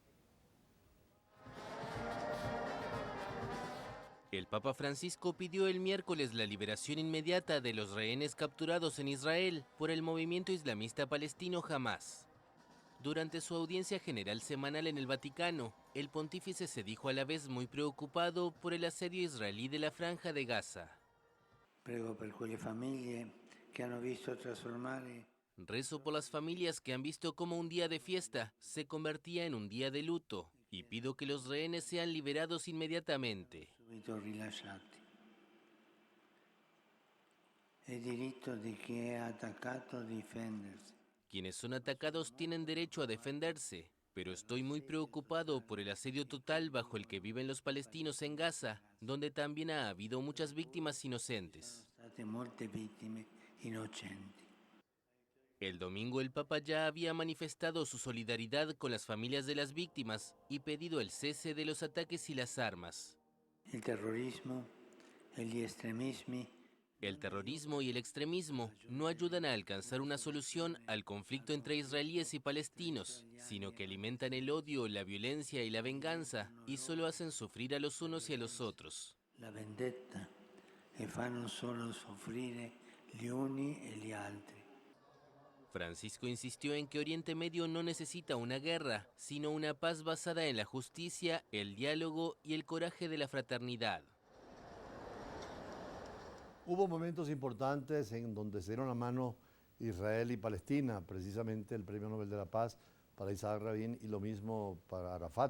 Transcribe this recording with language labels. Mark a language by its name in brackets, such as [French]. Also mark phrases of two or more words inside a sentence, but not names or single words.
[Spanish] El Papa Francisco pidió el miércoles la liberación inmediata de los rehenes capturados en Israel por el movimiento islamista palestino Hamas. Durante su audiencia general semanal en el Vaticano, el pontífice se dijo a la vez muy preocupado por el asedio israelí de la Franja de Gaza. [Italian] Prego per quelle famiglie che hanno visto trasformare. [Spanish] Rezo por las familias que han visto cómo un día de fiesta se convertía en un día de luto y pido que los rehenes sean liberados inmediatamente. [Italian] Subito rilasciati. È diritto di chi è attaccato a difendersi. [Spanish] Quienes son atacados tienen derecho a defenderse, pero estoy muy preocupado por el asedio total bajo el que viven los palestinos en Gaza, donde también ha habido muchas víctimas inocentes. [Italian] Sono state molte vittime innocenti. [Spanish] El domingo el Papa ya había manifestado su solidaridad con las familias de las víctimas y pedido el cese de los ataques y las armas. [Italian] Il terrorismo e gli estremismi [Spanish] El terrorismo y el extremismo no ayudan a alcanzar una solución al conflicto entre israelíes y palestinos, sino que alimentan el odio, la violencia y la venganza y solo hacen sufrir a los unos y a los otros. [Italian] la vendetta e fanno solo soffrire gli uni e gli altri. [Spanish] Francisco insistió en que Oriente Medio no necesita una guerra, sino una paz basada en la justicia, el diálogo y el coraje de la fraternidad. Hubo momentos importantes en donde se dieron la mano Israel y Palestina, precisamente el Premio Nobel de la Paz para Isaac Rabin y lo mismo para Arafat.